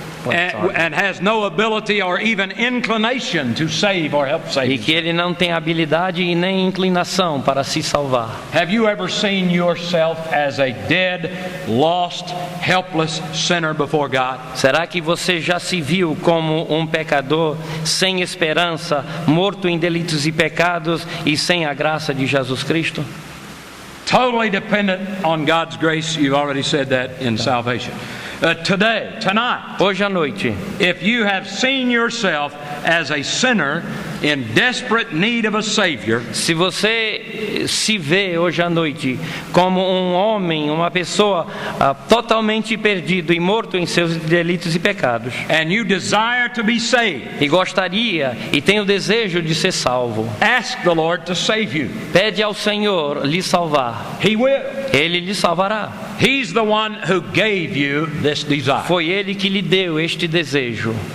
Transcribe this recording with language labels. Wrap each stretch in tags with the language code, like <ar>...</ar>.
<en>and has no ability or even inclination to save or help save.</en> <pt>E que ele não tem habilidade e nem inclinação para se salvar.</pt> <en>Have you ever seen yourself as a dead, lost, helpless sinner before God?</en> <pt>Será que você já se viu como um pecador sem esperança, morto em delitos e pecados e sem a graça de Jesus Cristo?</pt> <en>Totally dependent on God's grace. You've already said that in salvation. Tonight,</en> <pt>Hoje à noite,</pt> <en>if you have seen yourself as a sinner in desperate need of a Savior,</en> <pt>se você se vê hoje à noite como um homem, uma pessoa totalmente perdido e morto em seus delitos e pecados,</pt> <en>and you desire to be saved,</en> <pt>e gostaria e tem o desejo de ser salvo,</pt> <en>ask the Lord to save you.</en> <pt>pede ao Senhor lhe salvar.</pt> <en>He will.</en> <pt>Ele lhe salvará.</pt> <en>He's the one who gave you this desire.</en> <pt>Foi Ele que lhe deu este desejo.</pt>